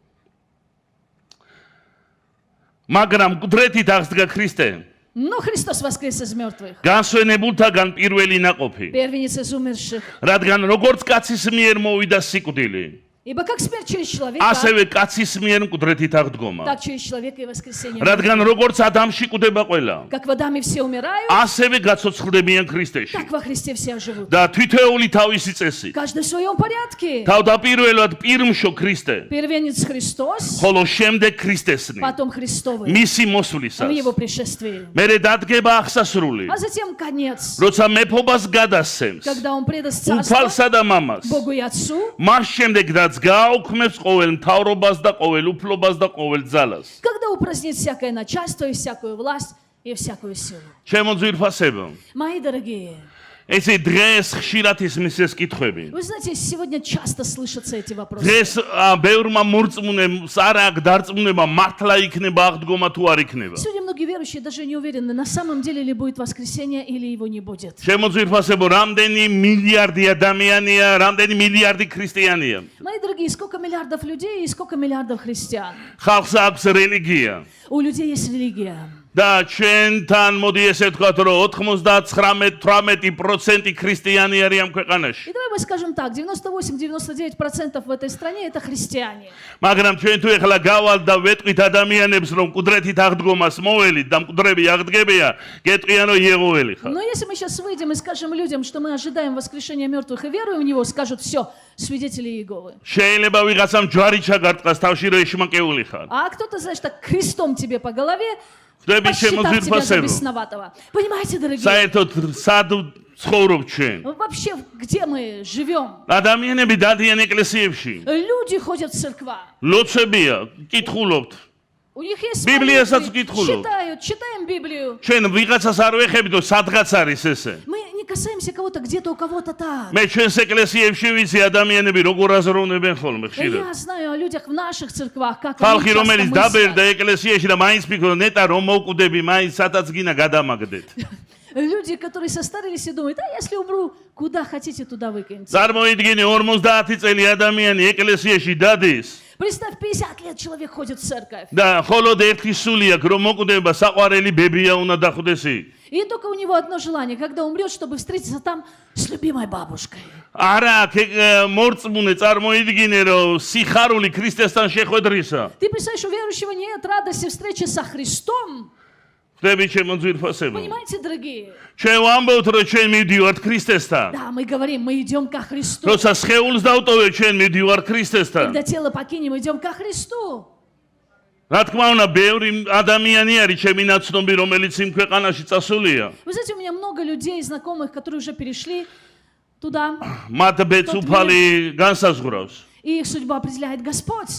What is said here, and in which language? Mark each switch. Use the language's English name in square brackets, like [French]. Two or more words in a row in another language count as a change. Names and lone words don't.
[Georgian] მაგრამ მკვდრეთით აღსდგა ქრისტე. [Russian] Но Христос воскрес из мертвых. [Georgian] განსვენებულთაგან პირველი ნაყოფი. [Russian] Первенец из умерших. [Georgian] რადგან როგორც კაცის მიერ მოვიდა სიკვდილი, [Russian] Ибо как смерть через человека, [Georgian] ასევე კაცის მიერ მკვდრეთით აღდგომა. [Russian] так через человека и воскресение. [Georgian] რადგან როგორც ადამში კვდება ყველა, [Russian] Как в Адаме все умирают, [Georgian] ასევე გაცოცხლდებიან ქრისტეში. [Russian] так во Христе все живут. [Georgian] და თითოეული თავისი წესი. [Russian] Каждый в своем порядке. [Georgian] თავდაპირველად პირმშო ქრისტე, [Russian] Первенец Христос, [Georgian] ხოლო შემდეგ ქრისტესნი. [Russian] потом Христовый [Georgian] მისი [Russian] в [Georgian] მოსვლისას. [Russian] Его пришествии. [Georgian] მერე დადგება აღსასრული, [Russian] А затем конец, [Georgian] როცა მეფობას გადასცემს [Russian] когда Он предаст царство [Georgian] უფალსა და მამას. [Russian] Богу и Отцу, [Georgian] მას შემდეგ რაც გააუქმებს ყოველ მთავრობას და ყოველ უფლობას და ყოველ ძალას. [Russian] когда упразднит всякое начальство и всякую власть и всякую силу. [Georgian] ჩემო ძვირფასებო, [Russian] Мои дорогие, [Georgian] ესე დღეს ხშირად ისმის ეს კითხვები. [Russian] вы знаете, сегодня часто слышатся эти вопросы. [Georgian] დღეს ბევრმა მორწმუნემ არ აქვს დარწმუნება მართლა იქნება აღდგომა თუ არ იქნება. [Russian] Сегодня многие верующие даже не уверены, на самом деле ли будет воскресенье или его не будет. [Georgian] ჩემო ძვირფასებო, რამდენი მილიარდი ადამიანია, რამდენი მილიარდი ქრისტიანია. [Russian] Мои дорогие, сколько миллиардов людей и сколько миллиардов христиан. [Georgian] ხალხს აქვს რელიგია. [Russian] У людей есть религия. [Georgian] და ჩვენთან მოდი ესე ვთქვათ, რომ 99-18% ქრისტიანი არის ამ ქვეყანაში. [Russian] И давай мы скажем так, 98-99% в этой стране это христиане. [Georgian] მაგრამ ჩვენ თუ ეხლა გავალ და ვეტყვით ადამიანებს, რომ მკვდრეთით აღდგომას მოველით და მკვდრები აღდგებია, გეტყვიან, რომ იეღოველი ხარ. [Russian] Но если мы сейчас выйдем и скажем людям, что мы ожидаем воскрешения мертвых и веруем в него, скажут: все, свидетели Иеговы. [Georgian] შეიძლება ვიღაცამ ჯვარი ჩაგარტყას თავში, რომ ეშმაკეული ხარ. [Russian] А кто-то, знаешь, так крестом тебе по голове, [Georgian] ხვდები ჩემო [Russian] посчитав тебя за [Georgian] ძვირფასებო. [Russian] бесноватого. Понимаете, дорогие? [Georgian] საერთოდ სად ცხოვრობ ჩვენ? [Russian] Вообще, где мы живем? [Georgian] ადამიანები დადიან ეკლესიებში. [Russian] Люди ходят в церква. [Georgian] ლოცვებია, კითხულობთ. [Russian] У них есть [Georgian] Библияსაც [Russian] молитвы, [Georgian] ვკითხულობ. [Russian] читаем Библию. [Georgian] ჩვენ ვიღაცას არ ვეხებით, რომ სადღაც არის ესე. [Russian] Мы не касаемся кого-то, где-то у кого-то так. [Georgian] მე ჩვენს ეკლესიებში ვიცი ადამიანები როგორ აზროვნებენ ხოლმე [Russian] И [Georgian] ხშირად. [Russian] я знаю о людях в наших церквах, как [Georgian] ხალხი [Russian] они часто [Georgian] რომელიც [Russian] мыслят. [Georgian] დაბერდა ეკლესიაში და მაინც ფიქრობ, ნეტა რომ მოვკვდები, მაინც სადაც გინდა გადამაგდეთ. [Russian] Люди, которые состарились и думают: а если умру, куда хотите, туда выкиньте. [Georgian] წარმოიდგინე 50 წელი ადამიანი ეკლესიაში დადის [Russian] Представь, 50 лет человек ходит в церковь. [Georgian] და მხოლოდ ერთი სული აქვს, რომ მოვკვდება, საყვარელი ბებია უნდა დახვდეს იქ. [Russian] И только у него одно желание, когда умрет, чтобы встретиться там с любимой бабушкой. [Georgian] არა, მორწმუნე წარმოიდგინე, რომ სიხარული ქრისტესთან შეხვედრისა. [Russian] Ты представляешь, у верующего нет радости встречи со Христом. [Georgian] ხდები ჩემო ძვირფასებო. [Russian] Понимаете, дорогие? [Georgian] ჩვენ ვამბობთ, რომ ჩვენ მივდივართ ქრისტესთან. [Russian] Да, мы говорим, мы идем ко Христу. [Georgian] როცა სხეულს დავტოვე, ჩვენ მივდივართ ქრისტესთან. [Russian] Когда тело покинем, идем ко Христу. [Georgian] რა თქმა უნდა, ბევრი ადამიანი არის ჩემი ნაცნობი, რომელიც იმ ქვეყანაში წასულია. [Russian] Вы знаете, у меня много людей, знакомых, которые уже перешли туда, [Georgian] მათ ბეც უფალი განსაზღვრავს. [Russian] и их судьба определяет Господь.